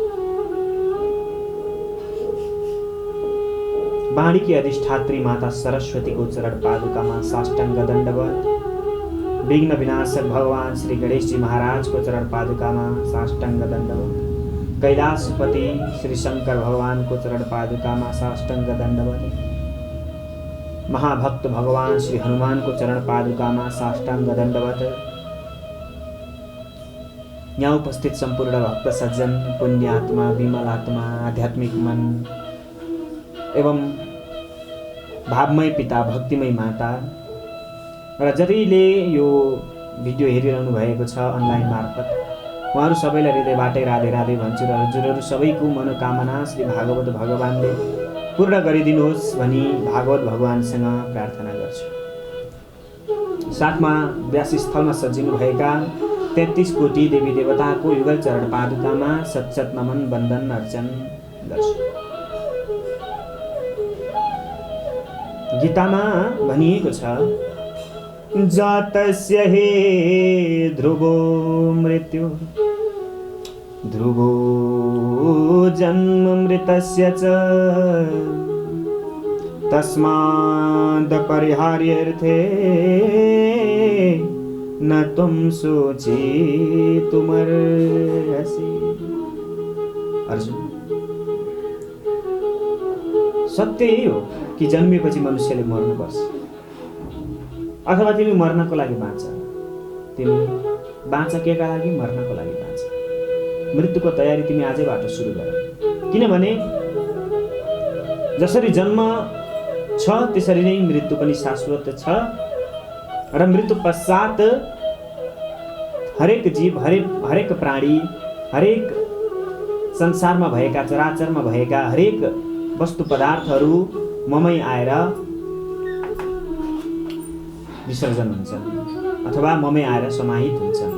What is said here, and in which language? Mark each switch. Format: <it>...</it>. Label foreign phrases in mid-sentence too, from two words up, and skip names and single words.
<ne>वाणी की अधिष्ठात्री माता सरस्वती को चरण पादुकामा साष्टांग दंडवत, विघ्न विनाशक भगवान श्री गणेश जी महाराज को चरण पादुकामा साष्टांग दंडवत, कैलाशपति श्री शंकर भगवान को चरण पादुकामा साष्टांग दंडवत, महाभक्त भगवान श्री हनुमान को चरण पादुकामा साष्टांग दंडवत, यहाँ उपस्थित संपूर्ण भक्त सज्जन, पुण्यात्मा, विमल आत्मा, आध्यात्मिक मन एवं भावमय पिता, भक्तिमय माता र जतिले यो भिडियो हेरिरहनु भएको छ अनलाइन मार्फत, उहाँहरू सबैलाई हृदयबाटै राधे राधे भन्छु र हजुरहरू सबैको मनोकामना श्री भागवत भगवानले पूर्ण गरिदिनुहोस् भनी भागवत भगवानसँग प्रार्थना गर्छु। साथमा व्यास स्थलमा सजिनु भएका 33 कोटी देवी देवताको युगल चरण पादुकामा सत नमन वन्दन अर्चन गर्छु। गीतामा भनिएको छ,</ne> <sa>जातस्य हे ध्रुवो मृत्यु ध्रुवो जन्म मृतस्य च तस्माद् परिहार्यर्थे न तुम सोचितुमर्हसि।</sa> <ne>अर्जुन, सत्य यही हो कि जन्मेपछि मनुष्यले मर्नुपर्छ, अथवा तिमी मर्नको लागि बाँच, तिमी बाँच केका लागि, मर्नको लागि बाँच। मृत्युको तयारी तिमी आजैबाट सुरु गर, किनभने जसरी जन्म छ त्यसरी नै मृत्यु पनि शाश्वत छ र मृत्यु पश्चात हरेक जीव, हरेक प्राणी, हरेक संसारमा भएका, चराचरमा भएका हरेक वस्तु पदार्थहरू ममै आएर विसर्जन हुन्छन् अथवा ममै आएर समाहित हुन्छन्।</ne>